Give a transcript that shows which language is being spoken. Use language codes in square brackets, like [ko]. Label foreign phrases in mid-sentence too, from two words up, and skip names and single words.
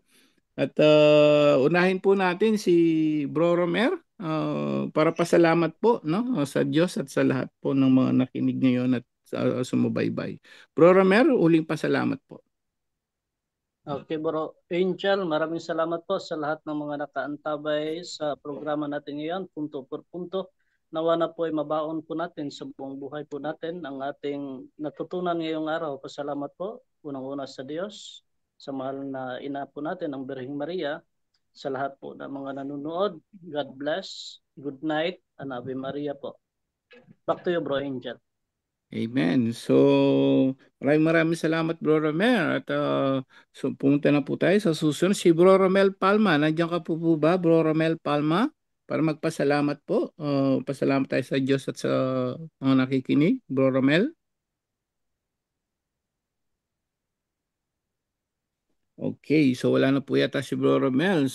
[tl] At unahin po natin si Bro Romer para pasalamat po, no, sa Diyos at sa lahat po ng mga nakinig ngayon at sumubaybay. Bro Romer, uling pasalamat po. Okay, Bro Angel, maraming salamat po sa lahat ng mga nakaantabay sa programa natin ngayon, [es] punto por punto. [tl] Nawa na po ay mabaon po natin sa buong buhay po natin ang ating natutunan ngayong araw. Pasalamat po, unang-una sa Diyos, sa mahal na ina po natin, ang Birheng Maria, sa lahat po ng mga nanonood. [en] God bless, good night, and Ave Maria po. Back to you, Bro Angel. [tl] Amen. So, maraming salamat, Bro Romer. At so, pumunta na po tayo sa susunod. Si Bro Romel Palma. Nandiyan ka po ba, Bro Romel Palma? Para magpasalamat po. Pasalamat tayo sa Diyos at sa mga nakikinig. Bro Romel? Okay, so wala na po yata si Bro Romel.